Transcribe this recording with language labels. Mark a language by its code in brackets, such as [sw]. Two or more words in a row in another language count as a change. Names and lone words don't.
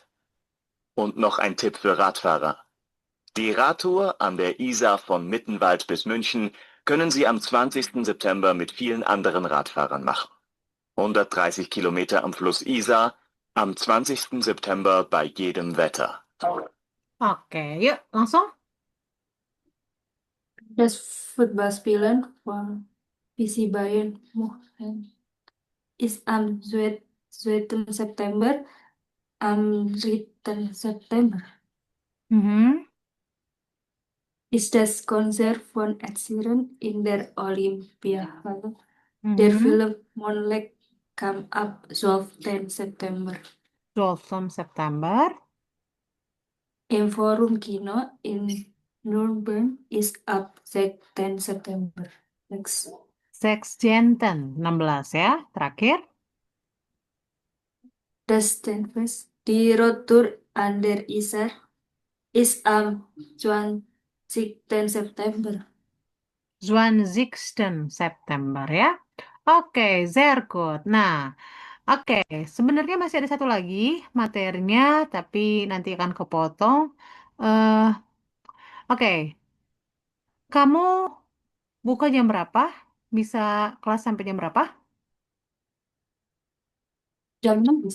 [de] Und noch ein Tipp für Radfahrer. Die Radtour an der Isar von Mittenwald bis München können Sie am 20. September mit vielen anderen Radfahrern machen. 130 Kilometer am Fluss Isar, am 20. September bei jedem Wetter. [id] Oke, yuk langsung. [de] Das Fußballspielen von PC Bayern München ist am 2. September, am 3. September Mhm. ist das Konzert von Ed Sheeran in der Olympiahalle. Der Mhm. Film Moonlight kam ab 12. September. 12 September. Im Forum Kino in Nürnberg ist ab 16. September. Next. [id] 16. 16 ya, terakhir. [de] Das Tenfest, die Roadtour an der Isar, ist am 20. September. 20. September ya. Oke, sehr gut. [id] Nah, oke, sebenarnya masih ada satu lagi materinya, tapi nanti akan kepotong. eh oke, kamu buka jam berapa? Bisa kelas sampai jam berapa? Jam 6 bisa.